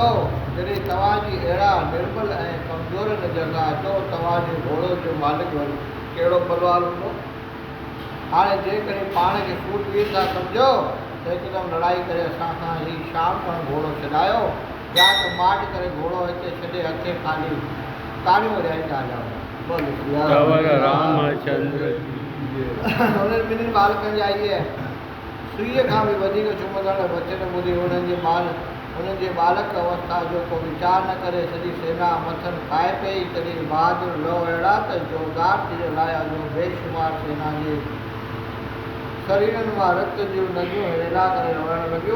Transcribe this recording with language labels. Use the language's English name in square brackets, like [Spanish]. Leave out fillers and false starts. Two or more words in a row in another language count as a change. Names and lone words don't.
[Sindhi] जॾहिं तव्हांजी अहिड़ा निर्बल ऐं कमज़ोर नज़र था अचो, तव्हांजे घोड़ो जो मालिक कहिड़ो बलवान हूंदो? हाणे जेकॾहिं पाण खे सूरवीर था सम्झो त हिकदमि लड़ाई करे असां खां ही शाम खां घोड़ो छॾायो या त माट करे घोड़ो हिते छॾे हथे खाली ताड़ियूं वॼाईंदा जाओ। कंवर रामचंद्र की उन्हनि ॿिन्हिनि बालकनि जा इहे सुईअ खां बि वधीक चुमंदड़ वचन ॿुधी उन्हनि जे बालक अवस्था जो को वीचार न करे सॼी सेना मथनि खाए पई। तॾहिं बहादुर लहो अहिड़ा त जोरदार तीर लाया जो बेशुमार सेना जे शरीरनि मां रत जूं नदियूं हिला करे वहण लॻियूं।